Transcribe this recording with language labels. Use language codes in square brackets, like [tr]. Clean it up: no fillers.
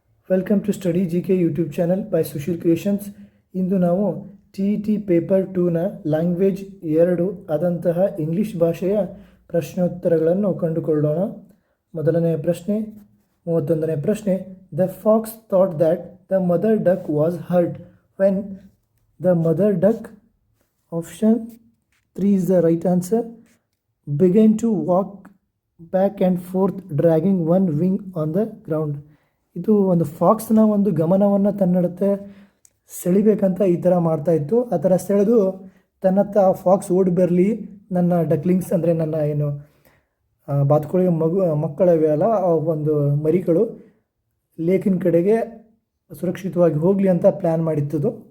[en] Welcome to study G K YouTube channel by Sushil creations. [kn] ಇಂದು ನಾವು TET paper 2ನ language 2 ಆದಂತಹ English ಭಾಷೆಯ ಪ್ರಶ್ನೋತ್ತರಗಳನ್ನು ಕಂಡುಕೊಳ್ಳೋಣ. ಮೊದಲನೆಯ ಪ್ರಶ್ನೆ, 31ನೇ ಪ್ರಶ್ನೆ. [en] The fox thought that the mother duck was hurt when the mother duck, option 3 is the right answer, began to walk back and forth dragging one wing on the ground. [kn] ಇದು ಒಂದು ಫಾಕ್ಸ್ನ ಒಂದು ಗಮನವನ್ನು ತನ್ನಡತೆ ಸೆಳಿಬೇಕಂತ ಈ ಥರ ಮಾಡ್ತಾಯಿತ್ತು. ಆ ಥರ ಸೆಳೆದು ತನ್ನತ್ತ ಆ ಫಾಕ್ಸ್ ಓಡಿ ಬರಲಿ, ನನ್ನ ಡಕ್ಲಿಂಗ್ಸ್ ಅಂದರೆ ನನ್ನ ಏನು ಬಾತುಕೋಳಿ ಮಕ್ಕಳಿವೆ ಅಲ್ಲ, ಆ ಒಂದು ಮರಿಗಳು ಲೇಕಿನ ಕಡೆಗೆ ಸುರಕ್ಷಿತವಾಗಿ ಹೋಗಲಿ ಅಂತ ಪ್ಲ್ಯಾನ್ ಮಾಡಿತ್ತದು.